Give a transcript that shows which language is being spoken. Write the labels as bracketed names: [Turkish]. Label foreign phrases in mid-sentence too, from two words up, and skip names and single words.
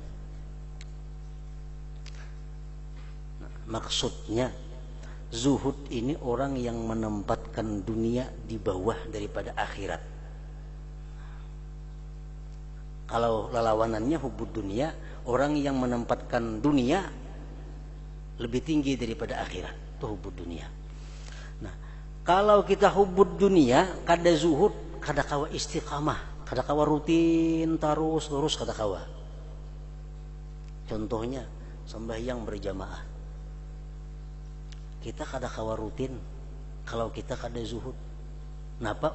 [Indonesian] Maksudnya zuhud ini orang yang menempatkan dunia di bawah daripada akhirat. Kalau lawanannya hubud dunia, orang yang menempatkan dunia lebih tinggi daripada akhirat. [Banjar] Itu hubud dunia. Nah, kalau kita hubud dunia, kada zuhud, kada kawa istiqamah, kada kawa rutin terus kada kawa. [Indonesian] Contohnya sembahyang berjamaah. [Banjar] Kita kada kawa rutin kalau kita kada zuhud. Napa?